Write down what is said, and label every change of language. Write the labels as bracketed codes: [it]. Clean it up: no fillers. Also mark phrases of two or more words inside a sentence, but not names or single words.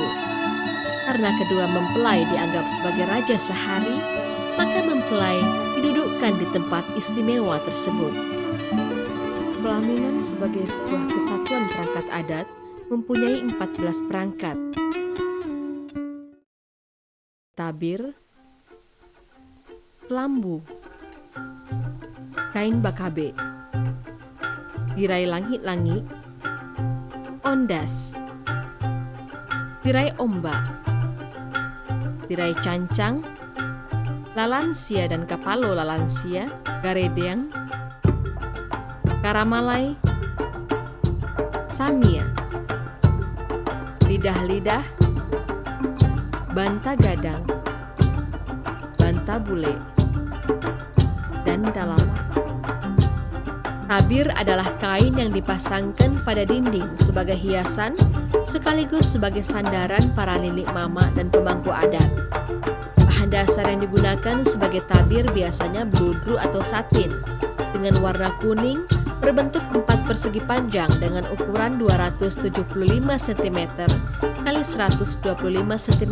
[id] Karena kedua mempelai dianggap sebagai raja sehari, maka mempelai didudukkan di tempat istimewa tersebut. Pelaminan sebagai sebuah kesatuan perangkat adat mempunyai 14 perangkat. Tabir, kelambu, kain bakabe, tirai langit-langit, [min] ondas, tirai ombak, tirai cancang, lalansia dan kapalo lalansia, garedeng, karamalai, samia, lidah-lidah, banta gadang, banta bule, dan dalama. [id] Tabir adalah kain yang dipasangkan pada dinding sebagai hiasan sekaligus sebagai sandaran para nilik mama dan pemangku adat. Bahan dasar yang digunakan sebagai tabir biasanya beludru atau satin dengan warna kuning berbentuk 4 persegi panjang dengan ukuran 275 cm x 125 cm.